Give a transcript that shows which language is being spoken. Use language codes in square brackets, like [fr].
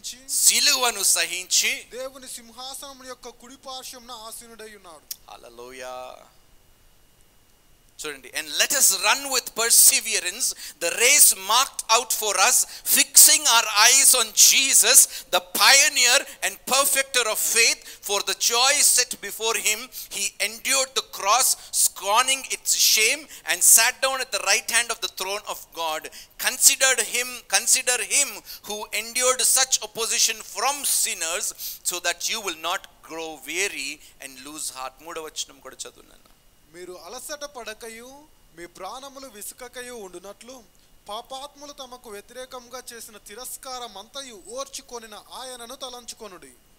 [te] సిలువను సహించి దేవుని సింహాసనం యొక్క కుడి పార్శ్వమున ఆసీనుడై ఉన్నాడు. హల్లెలూయా. చూడండి, [en] and let us run with perseverance the race marked out for us, fixing our eyes on Jesus, the pioneer and perfecter of faith. For the joy set before him, he endured the cross, scorning its shame, and sat down at the right hand of the throne of God. Consider him who endured such opposition from sinners, so that you will not grow weary and lose heart. [te] 3వ వచనం కూడా చదువున్నాను. మీరు అలసట పడకయు మీ ప్రాణములు విసుకకయు ఉండునట్లు పాపాత్ములు తమకు వ్యతిరేకంగా చేసిన తిరస్కారం అంతయు ఓర్చుకొనిన ఆయనను తలంచుకొనుడి.